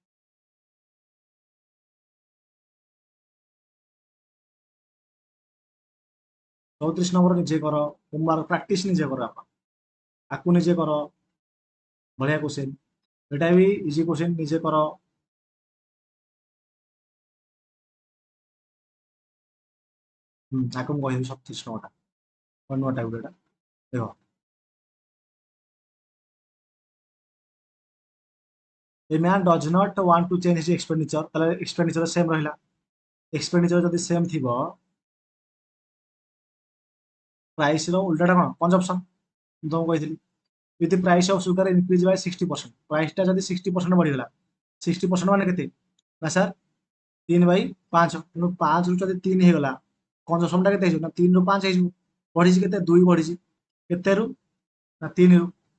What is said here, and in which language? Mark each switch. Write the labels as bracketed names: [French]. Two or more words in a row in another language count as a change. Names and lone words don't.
[Odia] 34 ନମ୍ବର ନିଜେ କର [English] homework practice [Odia] ନିଜେ କର ଆପଣ ଆକୁ ନିଜେ କର ବଢିଆ କ୍ୱେଶ୍ଚିନ୍ ଏଟା ବି [English] easy question [Odia] ନିଜେ କର ଆକୁ ମୁଁ କହିବି 37 ନମ୍ବରଟା ନୂଆ ଟାଇପ୍ ଏଟା ଦେଖ [English] A man does not want to change his expenditure [Odia] ତାହେଲେ ଏକ୍ସପେଣ୍ଡିଚର ସେମ ରହିଲା ଏକ୍ସପେଣ୍ଡିଚର ଯଦି ସେମ ଥିବ ପ୍ରାଇସ ର ଉଲ୍ଟାଟା କୋନ କନଜମ୍ପସନ [English] ମୁଁ ତମକୁ କହିଥିଲି ଯଦି price of sugar increase by 60% ପ୍ରାଇସଟା ଯଦି 60% ବଢିଗଲା 60% ମାନେ କେତେ ନା ସାର୍ 3/5 ତେଣୁ 5 ରୁ ଯଦି 3 ହେଇଗଲା କନଜମ୍ପସନଟା କେତେ ହେଇଯିବ ନା 3 ରୁ 5 ହେଇଯିବ ବଢିଛି କେତେ 2 ବଢିଛି କେତେରୁ ନା 3 ରୁ